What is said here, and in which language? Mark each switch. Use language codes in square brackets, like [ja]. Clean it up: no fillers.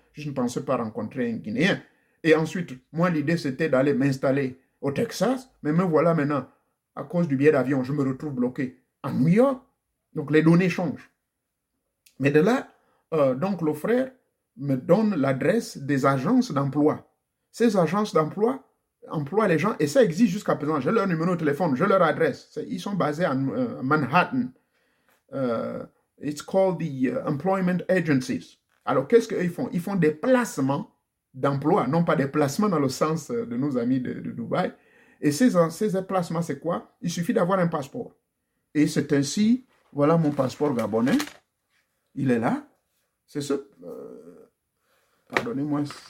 [fr] Je ne pensais pas rencontrer un Guinéen. Et ensuite, moi, l'idée, c'était d'aller m'installer au Texas, mais me voilà maintenant, à cause du billet d'avion, je me retrouve bloqué à New York. Donc, les données changent. Mais de là, donc, le frère me donne l'adresse des agences d'emploi. Ces agences d'emploi emploient les gens, et ça existe jusqu'à présent. J'ai leur numéro de téléphone, j'ai leur adresse. Ils sont basés à Manhattan. [en] It's called the employment agencies. [fr] Alors, qu'est-ce qu'ils font? Ils font des placements d'emploi, non pas des placements dans le sens de nos amis de Dubaï. Et ces placements, c'est quoi? Il suffit d'avoir un passeport. Et c'est ainsi, voilà mon passeport gabonais. Il est là. C'est ce... Pardonnez-moi.